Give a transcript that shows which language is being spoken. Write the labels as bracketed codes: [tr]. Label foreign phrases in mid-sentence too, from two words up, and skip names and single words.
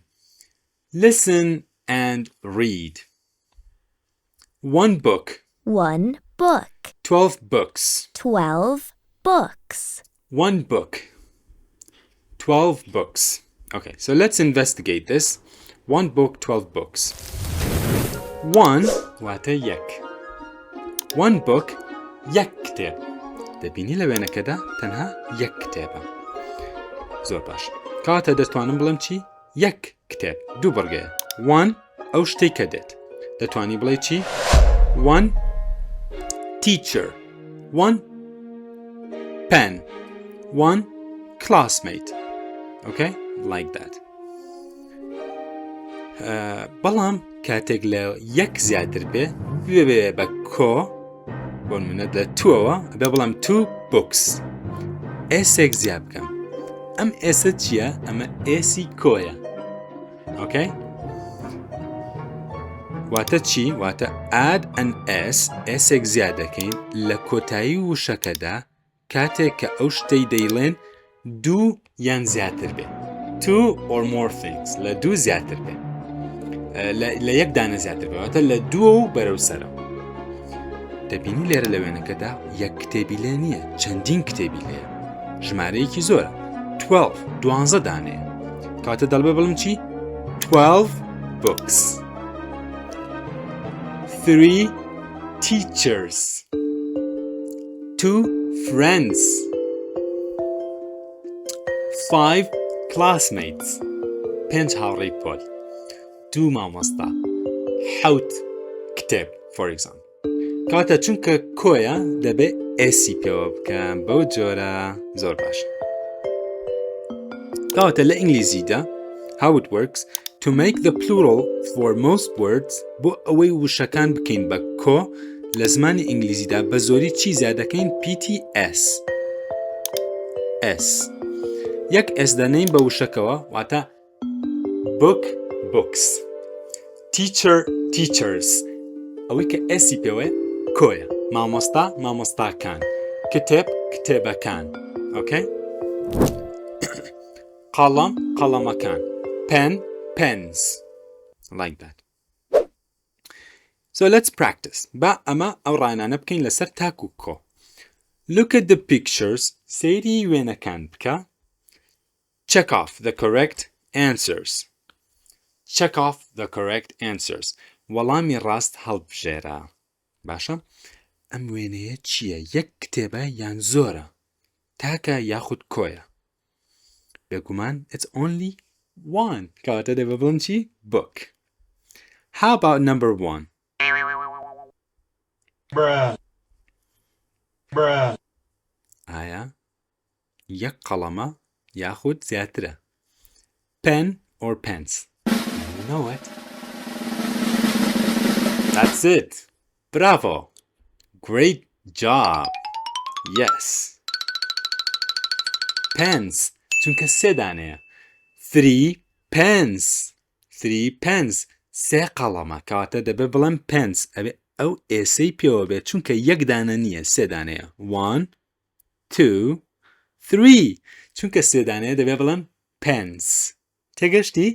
[en] Listen and read. 1 book. 1 book. 12 books. 12 books. 1 book. 12 books. Okay, so let's investigate this. 1 book, 12 books. 1 [ckb] واتە یەک. 1 book یەک کتێب. دەبینی لە وێنەکەدا تەنها یەک کتێبە. زۆر باش. کاتە دەتوانم بڵێم چی؟ یەک کتێب. دوو بڕگەیە. 1 ئەو شتەی کە دێت. دەتوانی بڵێ چی؟ [en] one teacher, one pen, one classmate. Okay, like that. [ckb] بەڵام کاتێک لە یەک زیاتر بێ بە کۆ بۆ نمونە لە توەوە بێ بەڵام [en] two books [ckb] ئێسێک زیاد بکەم ئەم ئێسە چییە؟ ئەمە ئێسی کۆیە. Okay? واتە چی؟ واتە [en] add an s [ckb] ئێسێک زیاد دەکەین لە کۆتایی وشەکەدا کاتێک کە ئەو شتەی دەیڵێن دوو یان زیاتر بێ. [en] two or more things [ckb] لە دوو زیاتر بێ. لە یەک دانە زیاتر بێ. واتە لە دووە و بەرەو سەرەوە. دەبینی لێرە لە وێنەکەدا یەک کتێبی لێ نییە، چەندین کتێبی لێیە. ژمارەیەکی زۆرە. 12 دانەیە. کاتە دەڵبێ بڵم چی؟ 12 books. [en] 3 teachers. 2 friends. 5 classmates. [ckb] 5 هاوڕێی پۆل. 2 مامۆستا. 7 کتێب [en] for example. [ckb] کاتە چونکە کۆیە دەبێ ئێسی پێوە بکەم بەو جۆرە زۆر باشە. کاتە لە ئینگلیزیدا [en] how it works to make the plural for most words [ckb] بۆ ئەوەی وشەکان بکەین بە کۆ لە زمانی ئینگلیزیدا بە زۆری چی زیادەکەین PTS. S. یەک S دەنەین بە وشەکەوە واتە [en] book books. Teacher teachers. [ckb] ئەوەی کە ئێسی پێوەیە کۆیە. مامۆستا مامۆستاکان. کتێب کتێبەکان. Okay? قەڵەم قەڵەمەکان. [en] Pen pens. Like that. So let's practice. [ckb] با ئەمە ئەو ڕانانە بکەین لەسەر تاک و کۆ. [en] Look at the pictures. [ckb] سەیری وێنەکان بکە. [en] Check off the correct answers. Check off the correct answers. [ckb] وەڵامی ڕاست هەڵبژێرە. باشە؟ ئەم وێنەیە چییە؟ یەک کتێبە یان زۆرە؟ تاکە یاخود کۆیە؟ بێگومان [en] it's only one. [ckb] کەواتە دەبێ بڵم چی؟ [en] book. How about number 1? [ckb] ئایا یەک قەڵەمە یاخود زیاترە؟ [en] Pen or pens? You know it. That's it. Bravo. Great job. Yes. Pens. [ckb] چونکە سێ دانەیە. [en] 3 pens. 3 pens. [ckb] سێ قەڵەمە. کەواتە دەبێ بڵێم pens. ئەبێ ئەو ئێسەی پێوە بێت چونکە یەک دانە نییە، سێ دانەیە. 1 2 3. چونکە سێ دانەیە دەبێ بڵێم pens. تێگەشتی؟